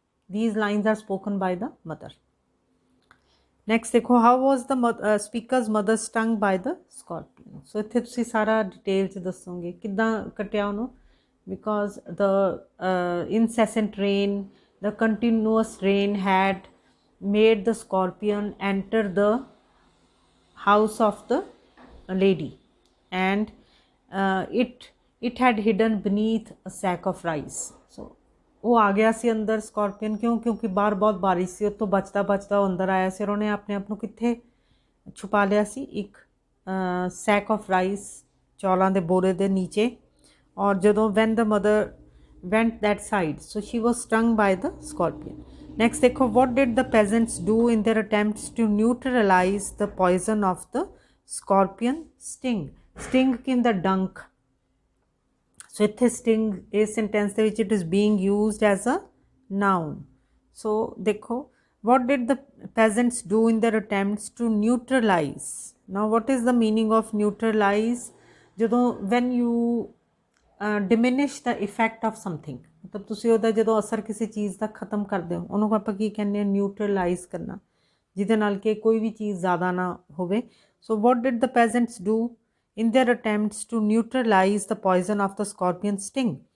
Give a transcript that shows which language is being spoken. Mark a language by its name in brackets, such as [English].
[English] These lines are spoken by the mother. Next [Punjabi] ਦੇਖੋ, [English] how was the speaker's mother stung by the scorpion? [Punjabi] So ਇੱਥੇ ਤੁਸੀਂ ਸਾਰਾ detail 'ਚ ਦੱਸੋਗੇ ਕਿੱਦਾਂ ਕੱਟਿਆ ਉਹਨੂੰ। [English] because the incessant rain, the continuous rain had made the scorpion enter the house of the lady, and it had hidden beneath a sack of rice. [Punjabi] So ਉਹ ਆ ਗਿਆ ਸੀ ਅੰਦਰ ਸਕੋਰਪੀਅਨ। ਕਿਉਂ? ਕਿਉਂਕਿ ਬਾਹਰ ਬਹੁਤ ਬਾਰਿਸ਼ ਸੀ, ਉੱਥੋਂ ਬਚਦਾ ਬਚਦਾ ਉਹ ਅੰਦਰ ਆਇਆ ਸੀ, ਔਰ ਉਹਨੇ ਆਪਣੇ ਆਪ ਨੂੰ ਕਿੱਥੇ ਛੁਪਾ ਲਿਆ ਸੀ? ਇੱਕ ਸੈਕ ਆਫ ਰਾਈਸ, ਚੌਲਾਂ ਦੇ ਬੋਰੇ ਦੇ ਨੀਚੇ। ਔਰ ਜਦੋਂ [English] When the mother went that side, so she was stung by the scorpion. Next [Punjabi] ਦੇਖੋ, [English] what did the peasants do in their attempts to neutralize the poison of the scorpion sting? [Punjabi] Sting ਕੀ ਹੁੰਦਾ? ਡੰਕ। ਸੋ ਇੱਥੇ sting ਇਸ sentence ਦੇ ਵਿੱਚ [English] It is being used as a noun. [Punjabi] ਸੋ ਦੇਖੋ, [English] what did the peasants do in their attempts to neutralize? Now what is the meaning of neutralize? [Punjabi] ਜਦੋਂ [English] when you diminish the effect of something, [Punjabi] ਮਤਲਬ ਤੁਸੀਂ ਉਹਦਾ ਜਦੋਂ ਅਸਰ ਕਿਸੇ ਚੀਜ਼ ਦਾ ਖ਼ਤਮ ਕਰਦੇ ਹੋ, ਉਹਨੂੰ ਆਪਾਂ ਕੀ ਕਹਿੰਦੇ ਹਾਂ? ਨਿਊਟਰਲਾਈਜ਼ ਕਰਨਾ, ਜਿਹਦੇ ਨਾਲ ਕਿ ਕੋਈ ਵੀ ਚੀਜ਼ ਜ਼ਿਆਦਾ ਨਾ ਹੋਵੇ। [English] So what did the peasants do in their attempts to neutralize the poison of the scorpion sting?